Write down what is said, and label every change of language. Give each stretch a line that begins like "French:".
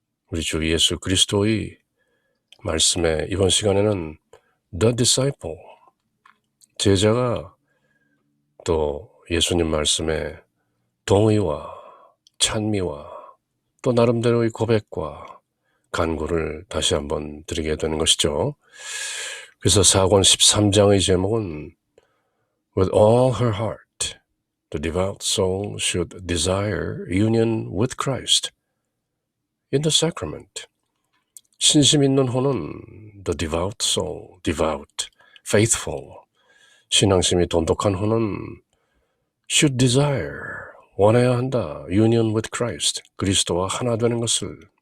Korean: 우리 주 예수 그리스도의 말씀에 이번 시간에는
English: The Disciple,
Korean: 제자가 또 예수님 말씀에 동의와 찬미와 또 나름대로의 고백과 간구를 다시 한번 드리게 되는 것이죠. 그래서 사권 13장의 제목은
English: With all her heart, the devout soul should desire union with Christ in the sacrament.
Korean: 신심 있는 혼은
English: the devout soul,
Korean: devout, faithful, 신앙심이 돈독한 혼은
English: should desire,
Korean: 원해야 한다,
English: union with Christ,
Korean: 그리스도와 하나 되는 것을